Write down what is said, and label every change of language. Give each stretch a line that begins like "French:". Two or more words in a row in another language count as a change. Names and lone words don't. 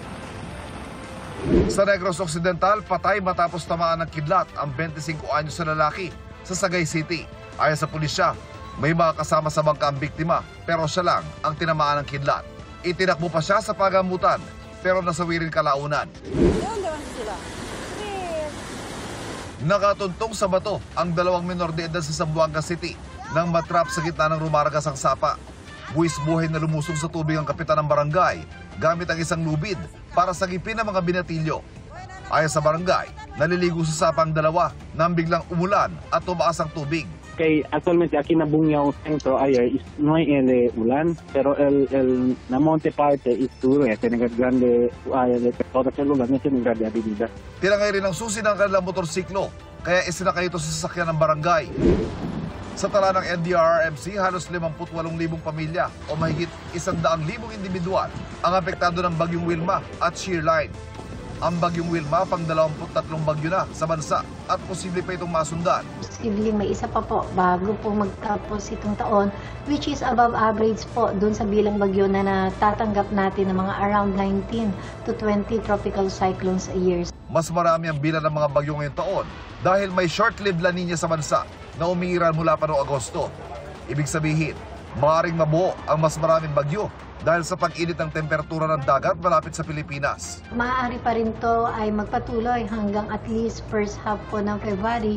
Filipino: Sa Negros Occidental, patay matapos tamaan ng kidlat ang 25 anyos na lalaki sa Sagay City. Ayon sa pulisya, may mga kasama sa bangka ang biktima pero siya lang ang tinamaan ng kidlat. Itinakbo pa siya sa pagamutan pero nasawi rin kalaunan. Nakatuntong sa bato ang 2 menor de edad sa Zamboanga City nang matrap sa gitna ng rumaragas ang sapa. Buwis-buhay na lumusong sa tubig ang kapitan ng barangay gamit ang isang lubid para sagipin ang mga binatilyo. Ayon sa barangay, naliligo sa sapa ang 2 nang biglang umulan at tumaas ang tubig.
Chavacano: Kay actualmente aquí na Bunyaw Centro ayer is no hay ulan, pero el na monte parte is duro, tiene grande de todo el lugar, no tiene grande habilidad.
Filipino: Tinangay rin ang susi ng kanilang motorsiklo, kaya isinakay ito sa sasakyan ng barangay. Sa tala ng NDRRMC, halos 58,000 pamilya o mahigit 100,000 individual ang apektado ng Bagyong Wilma at Shearline. Ang Bagyong Wilma, pang 23 bagyo na sa bansa at posible pa itong masundan. Posibleng may isa pa po bago po magtapos itong taon,
English: which is above average
Filipino: po dun sa bilang bagyo na natatanggap natin ng mga
English: around 19 to 20 tropical cyclones a year.
Filipino: Mas marami ang bilang ng mga bagyo ngayong taon dahil may short-lived La Nina sa bansa na umiiral mula pa noong Agosto. Ibig sabihin, maaaring mabuo ang mas maraming bagyo dahil sa pag-init ng temperatura ng dagat malapit sa Pilipinas. Maaari pa rin to ay magpatuloy hanggang
English: at least first half
Filipino: po ng February.